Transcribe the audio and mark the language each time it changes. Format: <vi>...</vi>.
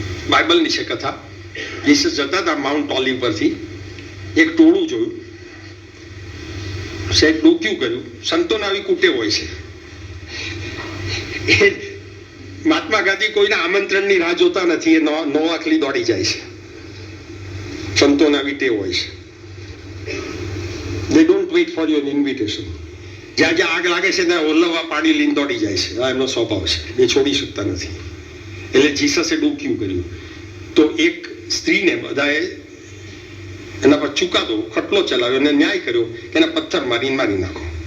<gu>બાઇબલની છે કથા. જીસસ જતા હતા માઉન્ટ ઓલિવ પરથી, એક ટોળું જોયું, શેઠ ડોક્યું કર્યું. સંતોને આવી કુટેવ હોય છે. એ મહાત્મા ગાંધી કોઈના આમંત્રણની રાહ જોતા નથી, એ નો આખલી દોડી જાય છે. સંતોને આવી ટેવ હોય છે.</gu> <en>they don't wait for your invitation.</en> <gu>જ્યાં જ્યાં આગ લાગે છે ત્યાં ઓલવા પાડી લઈને દોડી જાય છે. આ એમનો સ્વભાવ છે, એ છોડી શકતા નથી. એટલે જીસસે ડોક્યું કર્યું. તો એક સ્ત્રીને બધાએ એના પર ચુકાદો ખટલો ચલાવ્યો અને ન્યાય કર્યો કે એને પથ્થર મારી નાખો.</gu>